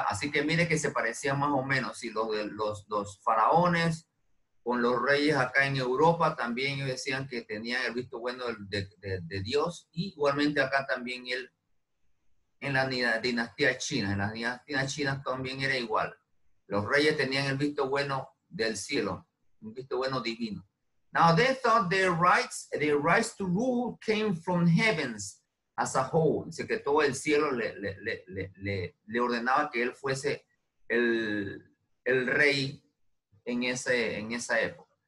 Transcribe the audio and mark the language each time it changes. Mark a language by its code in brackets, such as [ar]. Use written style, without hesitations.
[es] Así que mire que se parecían más o menos, si los faraones con los reyes acá en Europa también ellos decían que tenían el visto bueno de Dios, y igualmente acá también en la dinastía china, en las dinastías chinas también era igual. Los reyes tenían el visto bueno del cielo, un visto bueno divino. [en] Now they thought their rights to rule came from heavens as a whole. [es] Dice que todo el cielo le ordenaba que él fuese el rey en esa época.